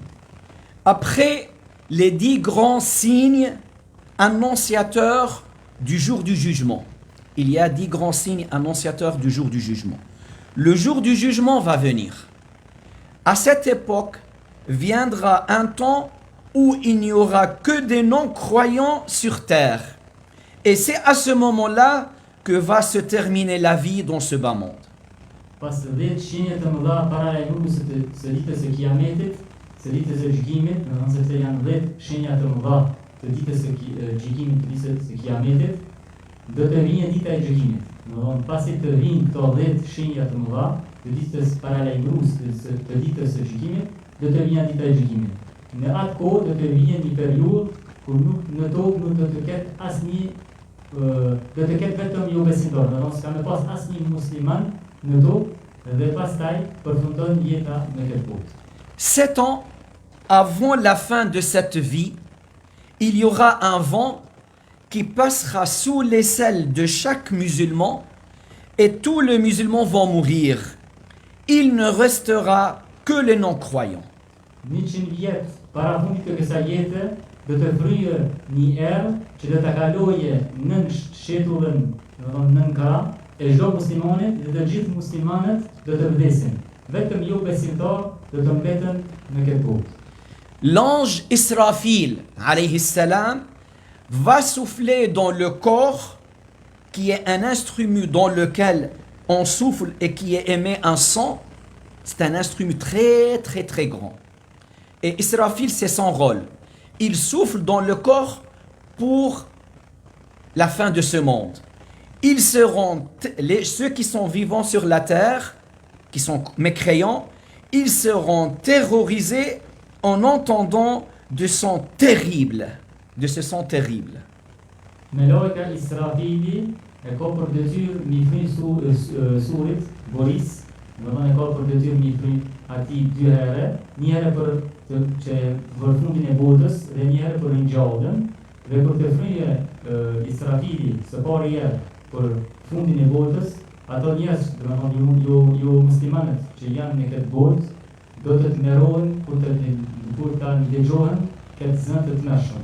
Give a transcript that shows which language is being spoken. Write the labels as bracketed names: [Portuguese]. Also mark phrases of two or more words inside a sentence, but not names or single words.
[French] Après les 10 grands signes annonciateurs du jour du jugement, il y a 10 grands signes annonciateurs du jour du jugement. Le jour du jugement va venir. À cette époque, viendra un temps où il n'y aura que des non-croyants sur terre. Et c'est à ce moment-là que va se terminer la vie dans ce bas monde. [Albanian] Pas 10 shenjat të mëdha paralajmëruese të ditës së Kiametit, së ditës së gjykimit, domethënë sepse janë 10 shenja të mëdha të ditës së gjykimit, të ditës së Kiametit, do të vinë dita e gjykimit. Domethënë pasi të vinë këto 10 shenja të mëdha të ditës paralajmëruese të ditës së gjykimit, do të vinë dita e gjykimit. Në atë kohë do të vinë një periudhë kur nuk në tokë nuk do të ketë asnjë do të ketë vetëm jo besimtar, do të s'ka pas asnjë musliman në tokë dhe pastaj përfundon jeta në këtë botë. [French] 7 ans avant la fin de cette vie, il y aura un vent qui passera sous l'aisselle de chaque musulman et tous les musulmans vont mourir. Il ne restera que les non-croyants. [Albanian] 100 vjet para fundit të kësaj jete do të vryë një erë që do të kaloje nën shetullën, nën kara, e çdo muslimanit dhe të gjithë muslimanët do të vdesin. Vetëm jo besimtar do të mbeten në këtë botë. [French] L'ange Israfil, [Arabic] عليه السلام, [French] va souffler dans le corps qui est un instrument dans lequel on souffle et qui est émis un son. C'est un instrument très très très grand. Et Israfil, c'est son rôle. Il souffle dans le corps pour la fin de ce monde. Ils seront, ceux qui sont vivants sur la terre, qui sont mécréants, ils seront terrorisés en entendant de son terrible, de ce son terrible. [Albanian] Melojka Israfili e ka për detyrë mi fry surit, Boris, e ka për detyrë mi fry ati 2 herë, një herë për fundin e botës dhe një herë për ringjalljen, dhe për të fryje Israfili së pari herë për fundin e botës, ato njerëz, jo muslimanët që janë në këtë botë, do të tmerrohen kur ta ndëgjohen këtë zënë të tmerrshëm.